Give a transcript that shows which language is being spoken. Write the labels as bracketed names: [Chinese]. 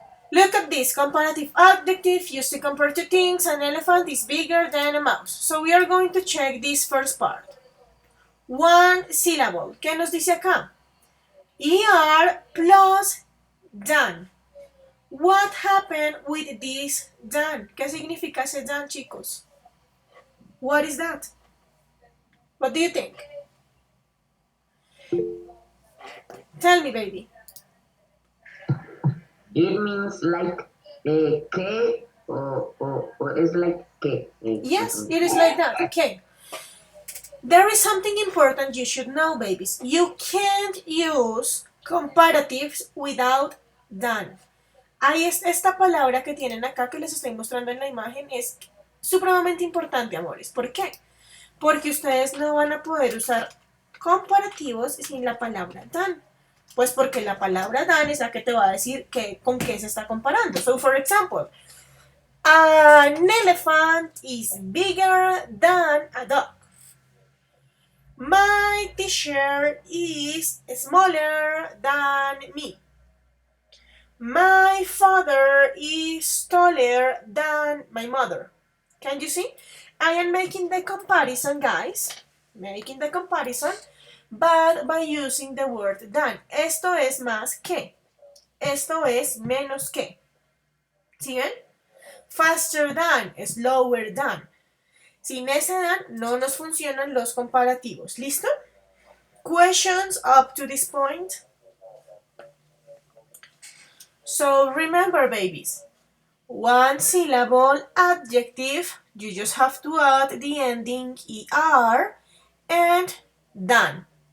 [English] Look at this comparative adjective used to compare two things. An elephant is bigger than a mouse. So we are going to check this first part. One syllable. [Spanish] ¿Qué nos dice acá? [English] Er plus than. What happened with this than? [Spanish] ¿Qué significa ese than, chicos? [English] What is that? What do you think? Tell me, baby. It means like que or it's like que. Yes, it is like that. Okay. There is something important you should know, babies. You can't use comparatives without than. [Spanish] Ahí es esta palabra que tienen acá que les estoy mostrando en la imagen es supremamente importante, amores. ¿Por qué? Porque ustedes no van a poder usar comparativos sin la palabra than. Pues porque la palabra than es la que te va a decir con qué se está comparando. [English] So, for example, an elephant is bigger than a dog. My t-shirt is smaller than me. My father is taller than my mother. Can you see? I am making the comparison, guys. Making the comparison, but by using the word than. [Spanish] Esto es más que. Esto es menos que. ¿Sí ven? [English] Faster than, slower than. [Spanish] Sin ese than no nos funcionan los comparativos. ¿Listo? [English] Questions up to this point? So remember, babies, one syllable adjective, you just have to add the ending er and done.